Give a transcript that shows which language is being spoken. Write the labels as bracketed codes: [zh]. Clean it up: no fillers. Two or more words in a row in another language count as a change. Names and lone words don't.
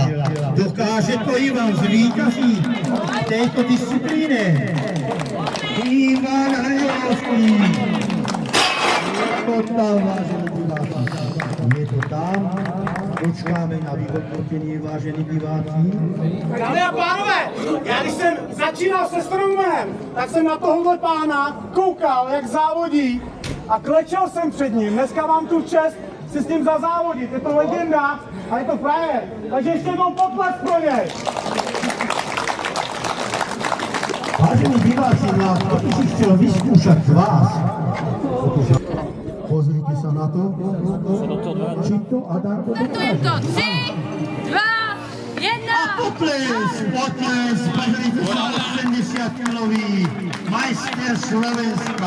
[sk] Dokáže to Ivan zvíťazí v tejto disciplíne. Ivan Hrihorovský. Je to tam, vážení diváci. Je to tam. Počkáme na vyhodnotenie, vážení diváci. [cs] Dámy a pánové, já když jsem začínal se strongmanem, tak jsem na tohohle pána koukal, jak závodí a klečel jsem před ním. Dneska mám tu čest si s ním zazávodit. Je to legenda a je to frajer. Takže ještě jednou potlesk pro něj. [sk] Vážení diváci, kto by si chcel vyskúšať z vás? Pozrite sa na to, či to Adarko dokáže. To 3, 2, 1. A potles, pozrite sa, 80-kilový majster Slovenska.